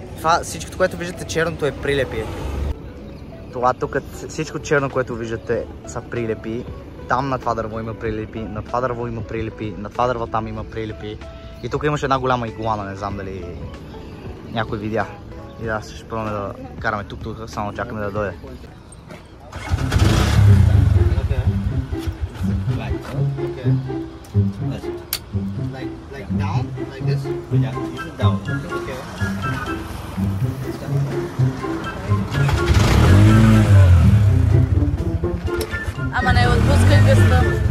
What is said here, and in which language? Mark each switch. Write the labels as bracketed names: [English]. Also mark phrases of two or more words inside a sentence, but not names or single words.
[Bulgarian] това, всичко, което виждате черното е прилепи. Това тук, всичко черно, което виждате са прилепи. Там на това дърво има прилепи, на това дърво има прилепи, на това дърво там има прилепи. И тук имаше една голяма игуана, не знам дали някой видя. И да, ще пробваме да караме тук, само чакаме да дойде. [English] Like down, like this? Yeah, this is down. Okay. [Bulgarian] Ама не отпускай гъста.